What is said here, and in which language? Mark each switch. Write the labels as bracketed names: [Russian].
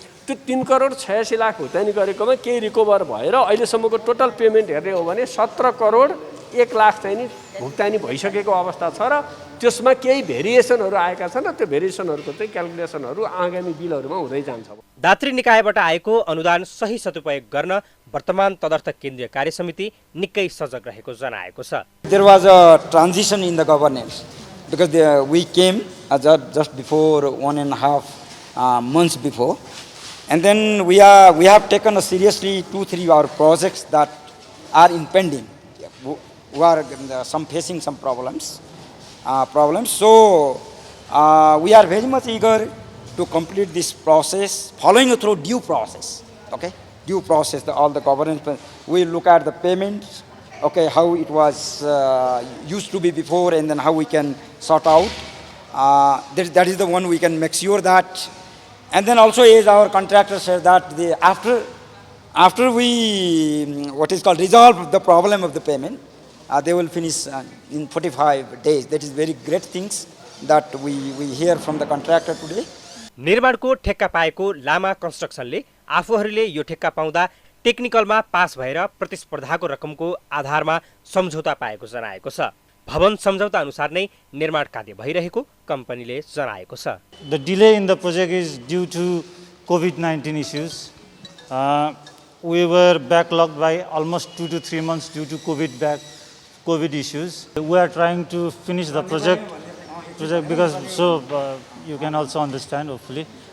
[Nepali] त्यो 3 करोड 86 लाख भुक्तानी गरेकोमा केही रिकभर भएर अहिलेसम्मको टोटल पेमेन्ट हेर्ने हो भने 17 करोड 1 लाख चाहिँ नि भुक्तानी भइसकेको अवस्था छ र त्यसमा केही भेरिएसनहरू आएका छन् र त्यो भेरिएसनहरूको चाहिँ क्यालकुलेसनहरू आगामी बिलहरूमा हुँदै जान्छ। दात्री निकायबाट आएको अनुदान सही सदुपयोग गर्न वर्तमान तदर्थ केन्द्रीय कार्य समिति निकै सजग रहेको जनाएको छ। [English] There was a transition in the governance because we came just before 1.5 months before, and then we have taken seriously 2-3 our projects that are impending, who are facing some problems. So we are very much eager to complete this process, following through due process. Okay, due process, all the governance. We look at the payments. Okay, how it was used to be before, and then how we can sort out. That is the one we can make sure that. And then also, as our contractor said, that after we resolve the problem of the payment, they will finish in 45 days. That is very great things that we hear from the contractor today. [Nepali] निर्माणको ठेक्का पाएको लामा कन्स्ट्रक्सनले आफूहरूले यो ठेक्का पाउँदा टेक्निकलमा pass भएर प्रतिस्पर्धाको रकमको आधारमा सम्झौता पाएको जनाएको छ। भवन सम्झौता अनुसार नै निर्माण कार्य भइरहेको कम्पनीले जनाएको छ। [English] The delay in the project is due to COVID-19 issues. We were backlogged by almost 2 to 3 months due to COVID issues. We are trying to finish the project because you can also understand hopefully.